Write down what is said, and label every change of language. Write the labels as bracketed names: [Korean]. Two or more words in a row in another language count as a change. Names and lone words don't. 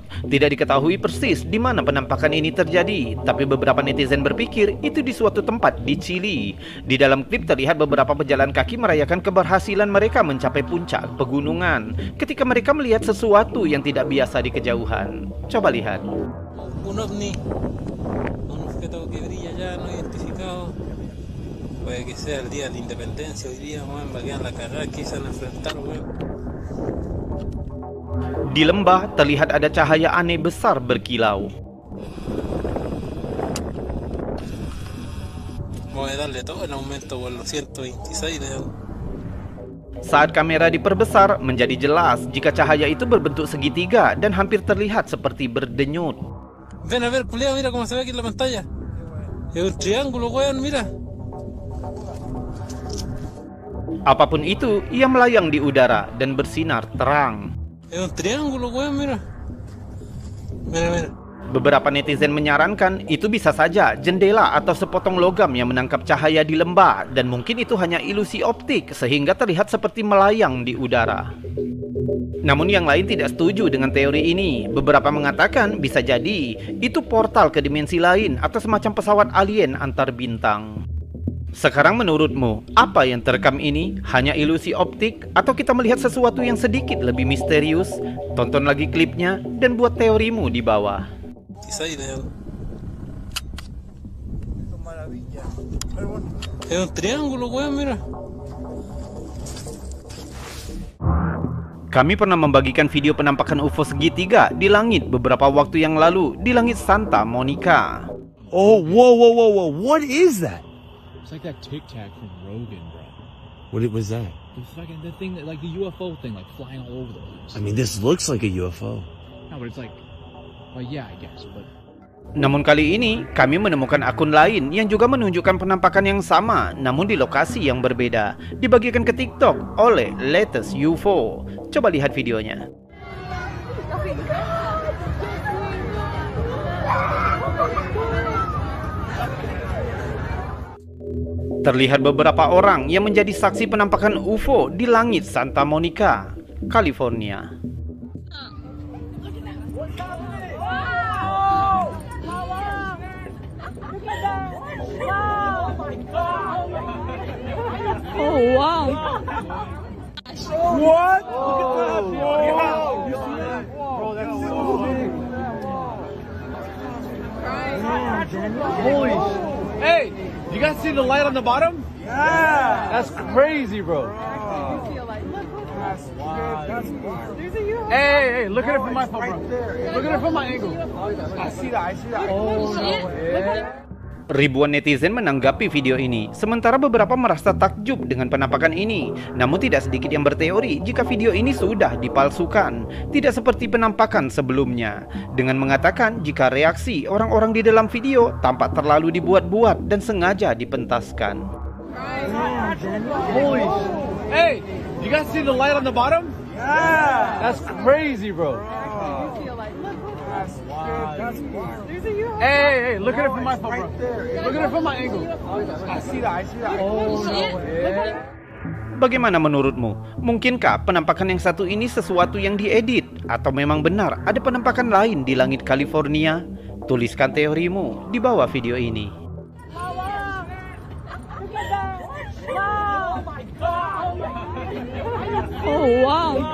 [Indonesian] Tidak diketahui persis di mana penampakan ini terjadi, tapi beberapa netizen berpikir itu di suatu tempat di Chili. Di dalam klip terlihat beberapa pejalan kaki merayakan keberhasilan mereka mencapai puncak pegunungan ketika mereka melihat sesuatu yang tidak biasa di kejauhan. Coba lihat. [Spanish] Un ovni, un objeto que brilla ya no identificado. Puede que sea el día de la independencia hoy día, weón, va a quedar la cagada que se van a enfrentar, weón. [Indonesian] Di lembah terlihat ada cahaya aneh besar berkilau. [Spanish] Voy a darle todo el aumento por los 126 de... [Indonesian] Saat kamera diperbesar, menjadi jelas jika cahaya itu berbentuk segitiga dan hampir terlihat seperti berdenyut. [Spanish] Ven a ver, culiao, mira cómo se ve aquí en la pantalla. Es un triángulo, weón, mira. [Indonesian] Apapun itu, ia melayang di udara dan bersinar terang. [Spanish] Es un triángulo, weón, mira. Mira, mira. [Indonesian] Beberapa netizen menyarankan itu bisa saja jendela atau sepotong logam yang menangkap cahaya di lembah, dan mungkin itu hanya ilusi optik sehingga terlihat seperti melayang di udara. Namun yang lain tidak setuju dengan teori ini. Beberapa mengatakan bisa jadi itu portal ke dimensi lain atau semacam pesawat alien antar bintang. Sekarang menurutmu, apa yang terekam ini? Hanya ilusi optik atau kita melihat sesuatu yang sedikit lebih misterius? Tonton lagi klipnya dan buat teorimu di bawah. [Spanish] Es un triángulo, weón, mira. [Indonesian] Kami pernah membagikan video penampakan UFO segitiga di langit beberapa waktu yang lalu di langit Santa Monica. [English] Oh, whoa. What is that? It's like that Tic Tac from Rogan, bro. What was that? The thing that, like the UFO thing, like flying all over the place. I mean, this looks like a UFO. No, but it's like, well, yeah, I guess, but... [Indonesian] Namun kali ini, kami menemukan akun lain yang juga menunjukkan penampakan yang sama, namun di lokasi yang berbeda. Dibagikan ke TikTok oleh Latest UFO. Coba lihat videonya. Terlihat beberapa orang yang menjadi saksi penampakan UFO di langit Santa Monica, California. [English] Oh, wow. What? Look at that, bro. You see that? Bro, that's so big. Holy shit. Hey, you guys see the light on the bottom? Yeah. That's crazy, bro. Hey, look at it from my phone, bro. Look at it from my angle. I see that. Oh, no. Yeah. [Indonesian] Ribuan netizen menanggapi video ini, sementara beberapa merasa takjub dengan penampakan ini. Namun tidak sedikit yang berteori jika video ini sudah dipalsukan, tidak seperti penampakan sebelumnya, dengan mengatakan jika reaksi orang-orang di dalam video tampak terlalu dibuat-buat dan sengaja dipentaskan. [English] Holy shit. Hey, you guys see the light on the bottom? Yeah. That's crazy, bro. Hey, look at it from my phone, bro. Look at it from my angle. I see that. Oh, no. Yeah. [Indonesian] Bagaimana menurutmu? Mungkinkah penampakan yang satu ini sesuatu yang diedit? Atau memang benar ada penampakan lain di langit California? Tuliskan teorimu di bawah video ini. [English] Oh, wow.